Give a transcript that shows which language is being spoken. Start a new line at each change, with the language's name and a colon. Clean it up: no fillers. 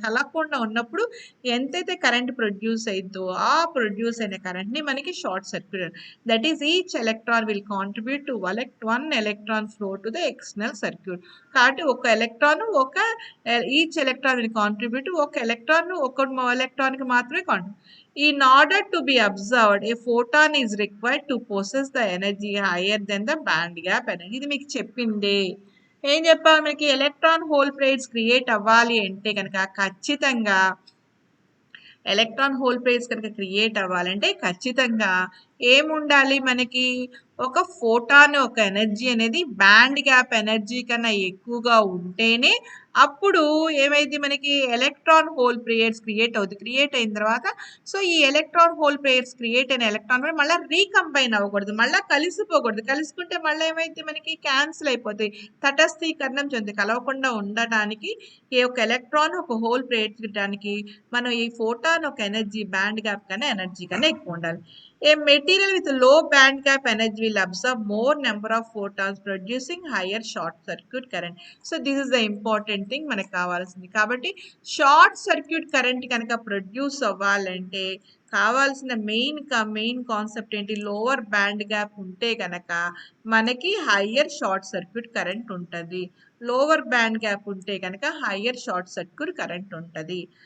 Telugu: కలవకుండా ఉన్నప్పుడు ఎంతైతే కరెంట్ ప్రొడ్యూస్ అయిందో ఆ ప్రొడ్యూస్ అయిన కరెంట్ ని మనకి short circuit.
English: That is each electron will contribute to one electron flow to the external circuit.
Telugu: కాబట్టి ఒక electron
English: each electron will contribute
Telugu: ఒక ఎలక్ట్రాన్ కి మాత్రమే contribute.
English: In order to be observed, a photon is required to possess the energy higher than the band gap energy.
Telugu: ఇది మీకు చెప్పిందే. ఏం చెప్పాలి, మనకి ఎలక్ట్రాన్ హోల్ పేర్స్ క్రియేట్ అవ్వాలి అంటే కనుక ఖచ్చితంగా ఎలక్ట్రాన్ హోల్ పేర్స్ కనుక క్రియేట్ అవ్వాలంటే ఖచ్చితంగా ఏముండాలి, మనకి ఒక ఫోటాన్ ఒక ఎనర్జీ అనేది బ్యాండ్ గ్యాప్ ఎనర్జీ కన్నా ఎక్కువగా ఉంటేనే అప్పుడు ఏమైంది, మనకి ఎలక్ట్రాన్ హోల్ పేర్స్ క్రియేట్ అవుతుంది. క్రియేట్ అయిన తర్వాత సో ఈ ఎలక్ట్రాన్ హోల్ పేర్స్ క్రియేట్ అయిన ఎలక్ట్రాన్ మళ్ళీ రీకంబైన్ అవ్వకూడదు, మళ్ళీ కలిసిపోకూడదు. కలుసుకుంటే మళ్ళీ ఏమైతే మనకి క్యాన్సిల్ అయిపోతాయి, తటస్థీకరణం చెంది కలవకుండా ఉండటానికి ఈ ఒక ఎలక్ట్రాన్ ఒక హోల్ పేర్చడానికి మనం ఈ ఫోటాన్ ఒక ఎనర్జీ బ్యాండ్ గ్యాప్ కన్నా ఎనర్జీ కన్నా ఎక్కువ ఉండాలి.
English: A material with low band gap energy will absorb more number of photons, producing higher short circuit current. So this is the important thing
Telugu: మనకు కావాల్సింది. కాబట్టి షార్ట్ సర్క్యూట్ కరెంట్ కనుక produce అవ్వాలంటే కావాల్సిన మెయిన్ కాన్సెప్ట్ ఏంటి, లోవర్ బ్యాండ్ గ్యాప్ ఉంటే కనుక మనకి హయ్యర్ షార్ట్ సర్క్యూట్ కరెంట్ ఉంటుంది. లోవర్ బ్యాండ్ గ్యాప్ ఉంటే కనుక హయ్యర్ షార్ట్ సర్క్యూట్ కరెంట్ ఉంటుంది.